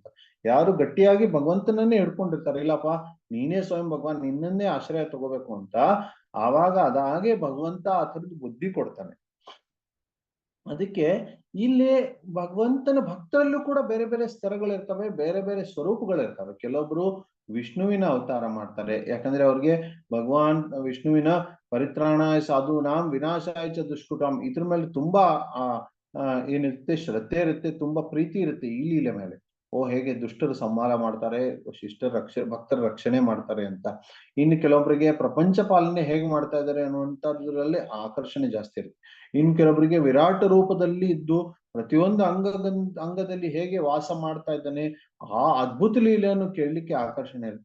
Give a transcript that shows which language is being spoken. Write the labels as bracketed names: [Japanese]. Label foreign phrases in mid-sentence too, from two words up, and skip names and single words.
[Kannada] ಯಾರು ಗಟ್ಟಿಯಾಗಿ ಭಗವಂತನನ್ನೇ ಹಿಡ್ಕೊಂಡಿರ್ತಾರೆ, ಇಲ್ಲಪ್ಪ ನೀನೇ ಸ್ವಯಂ ಭಗವಾನ್, ನಿನ್ನನ್ನೇ ಆಶ್ರಯ ತಗೋಬೇಕು ಅಂತ, ಆವಾಗ ಅದಾಗೆ ಭಗವಂತ ಆ ಥರದ್ದು ಬುದ್ಧಿ ಕೊಡ್ತಾನೆ. ಅದಕ್ಕೆ ಇಲ್ಲಿ ಭಗವಂತನ ಭಕ್ತರಲ್ಲೂ ಕೂಡ ಬೇರೆ ಬೇರೆ ಸ್ತರಗಳಿರ್ತವೆ, ಬೇರೆ ಬೇರೆ ಸ್ವರೂಪಗಳಿರ್ತವೆ. ಕೆಲವೊಬ್ರು ವಿಷ್ಣುವಿನ ಅವತಾರ ಮಾಡ್ತಾರೆ, ಯಾಕಂದ್ರೆ ಅವ್ರಿಗೆ ಭಗವಾನ್ ವಿಷ್ಣುವಿನ [Sanskrit] ಪರಿತ್ರಾಣಾಯ ಸಾಧೂನಾಂ ವಿನಾಶಾಯ ಚ ದುಷ್ಕೃತಾಂ [Kannada] ಇದ್ರ ಮೇಲೆ ತುಂಬಾ ಏನಿರುತ್ತೆ, ಶ್ರದ್ಧೆ ಇರುತ್ತೆ, ತುಂಬಾ ಪ್ರೀತಿ ಇರುತ್ತೆ ಈ ಲೀಲೆ ಮೇಲೆ. ಹೇಗೆ ದುಷ್ಟರು ಸಂಹಾರ ಮಾಡ್ತಾರೆ, ಭಕ್ತರ ರಕ್ಷಣೆ ಮಾಡ್ತಾರೆ ಅಂತ. ಇನ್ನು ಕೆಲವೊಬ್ಬರಿಗೆ ಪ್ರಪಂಚ ಪಾಲನೆ ಹೇಗೆ ಮಾಡ್ತಾ ಇದ್ದಾರೆ ಅನ್ನುವಂಥದ್ರಲ್ಲಿ ಆಕರ್ಷಣೆ ಜಾಸ್ತಿ ಇರುತ್ತೆ. ಇನ್ನು ಕೆಲವೊಬ್ಬರಿಗೆ ವಿರಾಟ ರೂಪದಲ್ಲಿ ಇದ್ದು ಪ್ರತಿಯೊಂದು ಅಂಗದಲ್ಲಿ ಹೇಗೆ ವಾಸ ಮಾಡ್ತಾ ಇದ್ದಾನೆ, ಆ ಅದ್ಭುತ ಲೀಲೆಯನ್ನು ಕೇಳಲಿಕ್ಕೆ ಆಕರ್ಷಣೆ ಇರುತ್ತೆ.